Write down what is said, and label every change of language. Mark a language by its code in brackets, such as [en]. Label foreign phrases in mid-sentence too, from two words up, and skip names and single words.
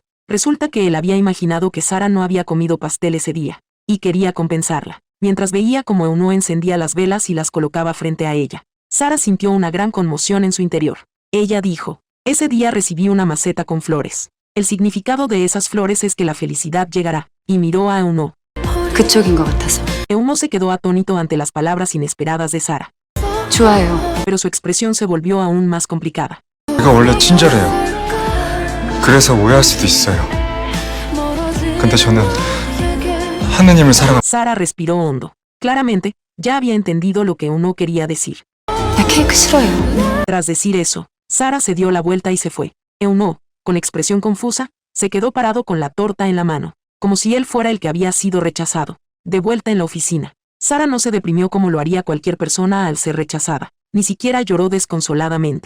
[es] Resulta que él había imaginado que Sara no había comido pastel ese día, y quería compensarla. Mientras veía cómo Eunho encendía las velas y las colocaba frente a ella, Sara sintió una gran conmoción en su interior. Ella dijo: ese día recibí una maceta con flores. El significado de esas flores es que la felicidad llegará, y miró a Eunho. [ko] 그쪽인 것 같아서. [es] Eunho se quedó atónito ante las palabras inesperadas de Sara, [ko] 좋아요. [es] pero su expresión se volvió aún más complicada. [ko] 제가 원래 친절해요. 그래서 오해할 수도 있어요. 근데 저는 하느님을 사랑합니다. [es] Sara respiró hondo. Claramente, ya había entendido lo que Eunho quería decir. [ko] 나 케이크 싫어요. [es] Tras decir eso, Sara se dio la vuelta y se fue. Eunho, con expresión confusa, se quedó parado con la torta en la mano, como si él fuera el que había sido rechazado. De vuelta en la oficina, Sara no se deprimió como lo haría cualquier persona al ser rechazada, ni siquiera lloró desconsoladamente.